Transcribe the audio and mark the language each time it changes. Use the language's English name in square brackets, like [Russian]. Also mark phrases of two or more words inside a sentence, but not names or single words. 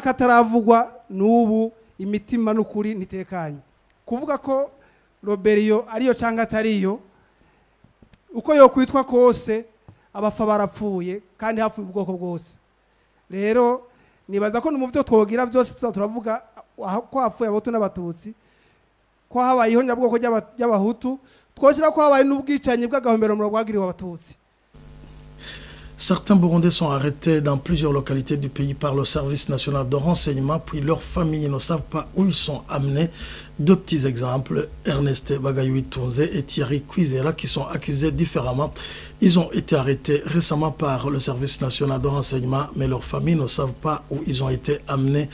[Rundi] kataravugwa n'ubu imitima n'ukuri nitekanye kuvuga ko Roberio ariyo cyangwa atariyo uko yokwitwa kose abafa barapfuye kandi hapfuye ubwoko bwose rero nibaza ko n'umuvyo twogira byose turavuga ko hapfuye abahutu n'abatutsi ko habaye ihonyabwoko ry'abahutu twoshyira ko habaye n'ubwicanyi bw'agahombero bwagiriwe abatutsi. [French] Certains Burundais sont arrêtés dans plusieurs localités du pays par le service national de renseignement, puis leurs familles ne savent pas où ils sont amenés. Deux petits exemples, Ernest Bagayoui Tounze et Thierry Cuisera, qui sont accusés différemment. Ils ont été arrêtés récemment par le service national de renseignement, mais leurs familles ne savent pas où ils ont été amenés.